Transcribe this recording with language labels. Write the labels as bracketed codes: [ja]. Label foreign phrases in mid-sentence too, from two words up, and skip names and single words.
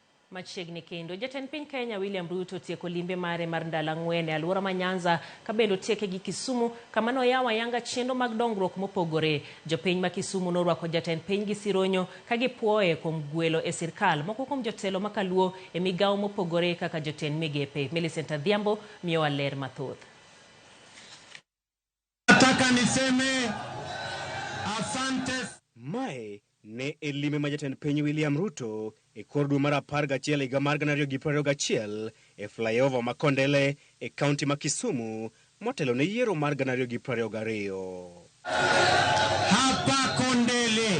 [luo] Machiegni kendo jatend piny Kenya William Ruto tieko limbe mare mar ndalo ang'wen e alwora ma Nyanza ka bende otieke gi Kisumu kama noyawo ayanga chenro mag dongruok mopogore. Jopiny ma Kisumu norwako jatend piny gi sironyo ka gipuoye kuom gwelo e sirkal. Moko kuom jotelo makaluo e migawo mopogore kaka jotend migepe. Millicent Adhiambo miyowa ler mathoth. [sw] Nataka niseme asante. [luo] Mae ne e lime ma jatend piny William Ruto e kor dwe mar 11 higa mar 2021 e flyover ma Kondele e kaunti ma Kisumu motelo ne yiero mar 2022. [sw] Hapa Kondele